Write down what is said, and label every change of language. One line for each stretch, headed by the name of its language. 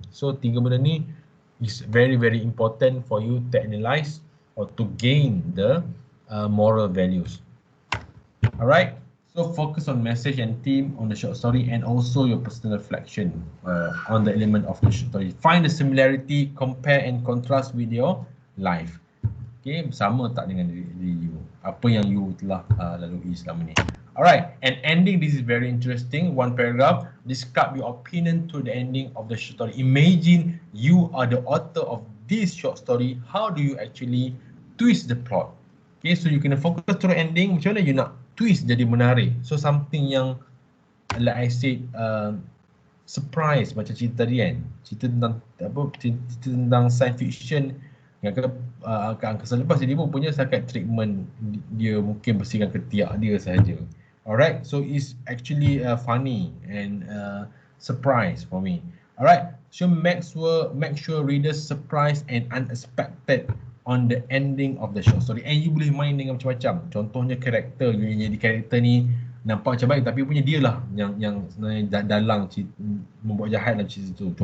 English: So 3
Malay: benda ni
English: is very important for you to analyze or to gain the moral values. Alright, so focus on message and theme on the short story and also your personal reflection on the element of the short story. Find the similarity, compare and contrast with your life.
Malay: Okay, sama tak dengan diri you? Apa yang you telah lalui selama ni.
English: Alright, and ending, this is very interesting. One paragraph, describe your opinion to the ending of the short story. Imagine you are the author of this short story. How do you actually twist the plot? Okay, so
Malay: you kena fokus
English: to the ending.
Malay: Macam mana you nak twist jadi menarik? So something yang,
English: like I said,
Malay: surprise macam cerita tadi kan. Cerita tentang cerita tentang science fiction. Yang angkasa lepas dia pun punya setakat treatment, dia mungkin bersihkan ketiak dia sahaja.
English: Alright, so it's actually funny and surprise for me. Alright, so make sure readers surprised and unexpected on the ending of the short story.
Malay: And you boleh main dengan macam-macam. Contohnya karakter, jadi karakter ni nampak macam baik tapi punya dia lah yang sebenarnya dalang membuat jahat dalam cerita tu.